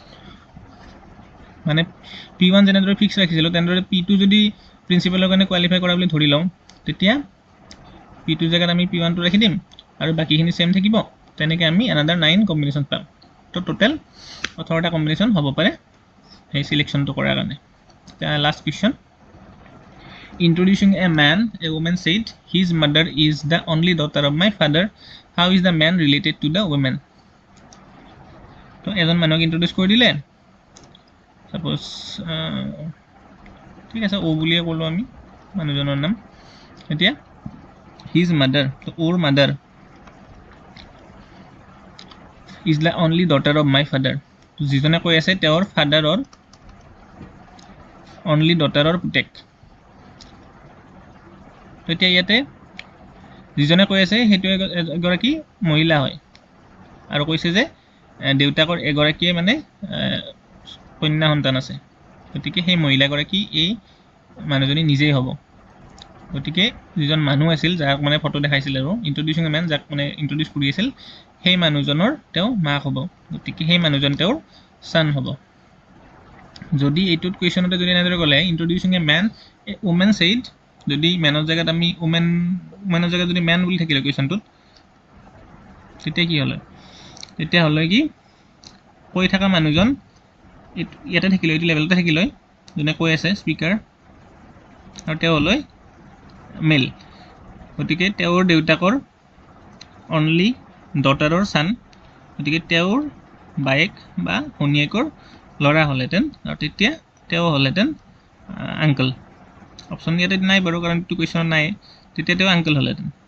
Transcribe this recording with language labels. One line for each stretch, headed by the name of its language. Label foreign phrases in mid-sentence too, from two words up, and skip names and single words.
Assamese: মানে P1 যেনেদৰে ফিক্স ৰাখিছিলোঁ তেনেদৰে P2 যদি প্ৰিন্সিপালৰ কাৰণে কোৱালিফাই কৰা বুলি ধৰি লওঁ তেতিয়া P2 জেগাত আমি P1 টো ৰাখি দিম আৰু বাকিখিনি সেম থাকিব তেনেকৈ আমি another 9 কম্বিনেশ্যন পাম তো টোটেল 18টা কম্বিনেশ্যন হ'ব পাৰে এই সিলেকশনটো কৰাৰ কাৰণে
English: last question Introducing a man, a woman said, his mother is the only daughter of my father. How is the man related to the woman? So,
Assamese: এজন মানুহক ইন্ট্ৰোডিউস কৰি দিলে সাপোজ ঠিক আছে ও বুলিয়ে ক'লো আমি মানুহজনৰ নাম এতিয়া
English: his mother
Assamese: তো
English: or mother is the only daughter of my father
Assamese: তো যিজনে কৈ আছে তেওঁৰ ফাদাৰৰ
English: only daughter or
Assamese: পুতেক তো এতিয়া ইয়াতে যিজনে কৈ আছে হেতু এগৰাকী মহিলা হয় আৰু কৈছে যে দেউতাকৰ এগৰাকীয়ে মানে কন্যা সন্তান আছে গতিকে সেই মহিলাগৰাকী এই মানুহজনী নিজেই হ'ব গতিকে যিজন মানুহ আছিল যাক মানে ফটো দেখাইছিল আৰু
English: introducing a man
Assamese: যাক মানে ইন্ট্ৰোডিউস কৰি আছিল সেই মানুহজনৰ তেওঁ মাক হ'ব গতিকে সেই মানুহজন তেওঁৰ সন হ'ব যদি এইটোত কোৱেশ্চনতে যদি এনেদৰে ক'লে
English: introducing a man a woman said
Assamese: যদি ম্যানৰ জায়গাত আমি ওমেনৰ জায়গাত যদি ম্যান বুলি থাকিলে কোৱেশ্চনটোত তেতিয়া কি হলে তেতিয়া হলে কি কৈ থকা মানুহজন ইয়াতে থাকিলে এইটো লেভেলতে থাকিলে যোনে কৈ আছে স্পিকাৰ আৰু তেওঁ হলে মেল গতিকে তেওঁৰ দেউতাকৰ
English: only daughter's son
Assamese: গতিকে তেওঁৰ বাইক বা ভনীয়েকৰ ল'ৰা হলেতেন আৰু তেতিয়া তেওঁ হলেতেন
English: uncle option
Assamese: ইয়াতে নাই বাৰু কাৰণ এইটো কোৱেশ্চন নাই তেতিয়া তেওঁ আঙ্কেল হলেতেন